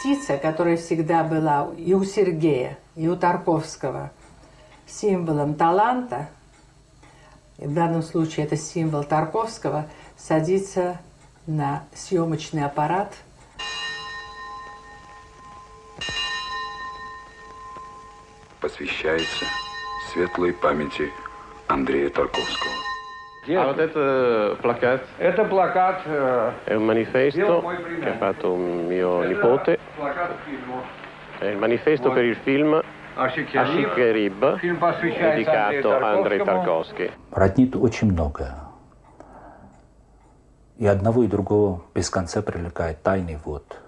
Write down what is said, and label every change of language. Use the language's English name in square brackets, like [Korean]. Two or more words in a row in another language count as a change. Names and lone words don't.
[Russian] птица, которая всегда была и у Сергея, и у Тарковского символом таланта, и в данном случае это символ Тарковского, садится на съемочный аппарат. Посвящается светлой памяти Андрея Тарковского. А вот это плакат? Это плакат. [Italian] È un manifesto che ha fatto un mio nipote. È il manifesto per il film Ашик и Риб, dedicato a Андрей Тарковский. [Russian] Роднит очень многое. И одного, и другого без конца привлекает тайный вод.